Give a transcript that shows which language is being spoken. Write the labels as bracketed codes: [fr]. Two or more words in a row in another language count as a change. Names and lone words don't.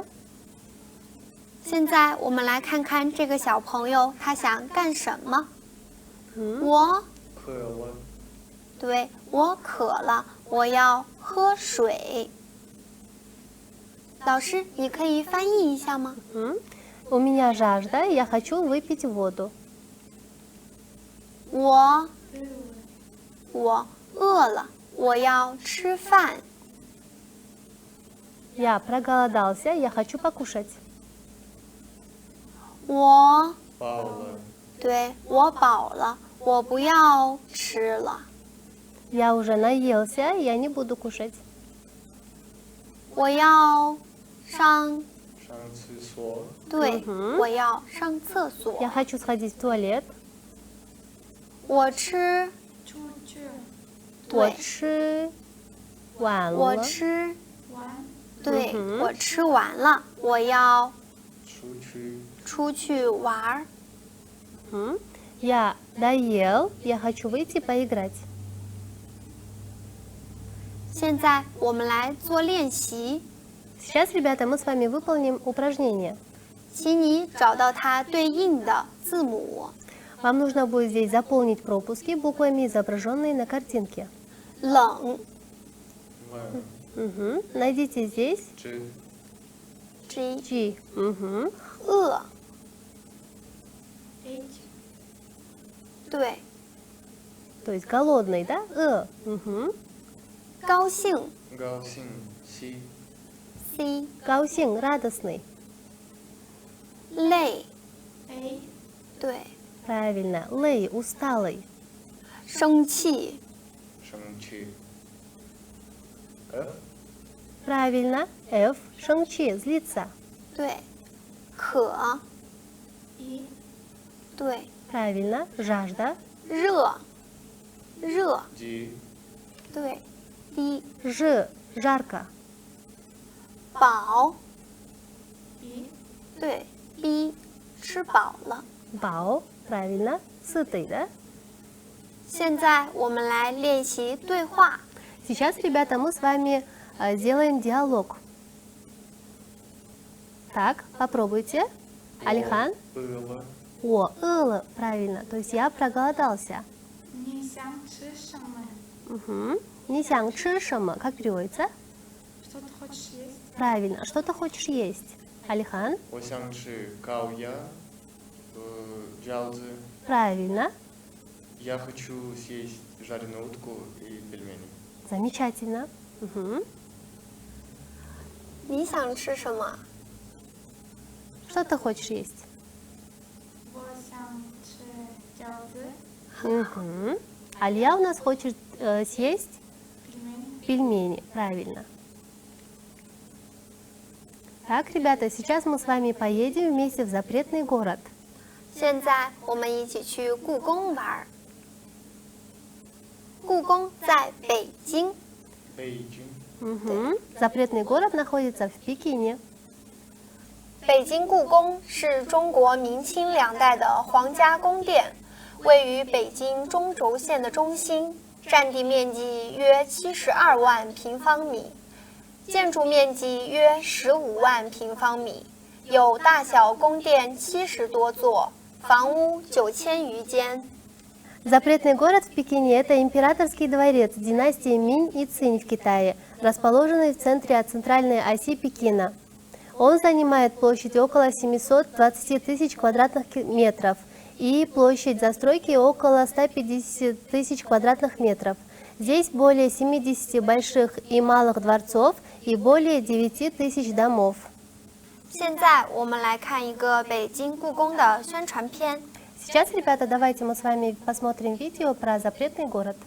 [zh] 现在我们来看看这个小朋友他想干什么。我，渴了，对，我渴了，我要喝水。老师，你可以翻译一下吗？ [ru] У меня жажда, я хочу выпить воду. [zh] 我饿了，我要吃饭。 [ru] Я проголодался, я хочу покушать. [zh] 我，饱了，对，我饱了，我不要吃了。 [ru] Я уже наелся, я не буду кушать. [zh] 我要上上厕所。对，我要上厕所。 [ru] Я хочу сходить в туалет. [zh] 我吃，我对，吃完了。我吃，对，我吃完了，我要出去玩儿。 [ru] Я доел. Я хочу выйти поиграть. [zh] 现在我们来做练习， [ru] Сейчас, ребята, мы с вами выполним упражнение. [zh] 请你找到它对应的字母。 [ru] Вам нужно будет здесь заполнить пропуски буквами, изображенные на картинке. [zh] 冷 [ru] Найдите здесь G G. [zh] 饿，对， [ru] То есть голодный, да? [zh] 高兴高兴西 C [ru] 高兴, радостный. [zh] 累，对， [ru] Правильно. Лей, усталый. [zh] 生气生气 F [ru] Правильно. F. 生气, злиться. [zh] 对，渴对， [ru] Правильно. Жажда. [zh] 热热 G 对，D [ru] Ж. Жарко. [zh] 饱对，B 吃饱了。 [ru] Бао. Правильно. Сытый, да? [zh] 现在我们来练习对话。 [ru] Сейчас, ребята, мы с вами сделаем диалог. Так, попробуйте. Алихан. было [zh] 我饿了, [ru] правильно. То есть я проголодался. [zh] 你想吃什么？ Не想吃什么? [ru] Как переводится? Что ты хочешь есть? Правильно. Что ты хочешь есть? Алихан. [zh] 我想吃烤鸭饺子 [ru] Правильно. я хочу съесть жареную утку и пельмени Замечательно. [zh] 你想吃什么？ [ru] Что ты хочешь есть? [zh] 我想吃饺子、 [ru] Алия у нас хочет съесть пельмени. пельмени. Правильно. Так, ребята, сейчас мы с вами поедем вместе в запретный город. [zh] 现在我们一起去故宫玩儿。故宫在北京，北京 [ru] Запретный город находится в Пекине. [zh] 北京故宫是中国明清两代的皇家宫殿，位于北京中轴线的中心，占地面积约72万平方米，建筑面积约15万平方米，有大小宫殿70多座，房屋9000余间。 [ru] Запретный город в Пекине – это императорский дворец династии Минь и Цинь в Китае, расположенный в центре от центральной оси Пекина. Он занимает площадь около 720 тысяч квадратных метров и площадь застройки около 150 тысяч квадратных метров. Здесь более 70 больших и малых дворцов и более 9 тысяч домов. [zh] 现在我们来看一个北京故宫的宣传片。 [ru] Сейчас, ребята, давайте мы с вами посмотрим видео про запретный город.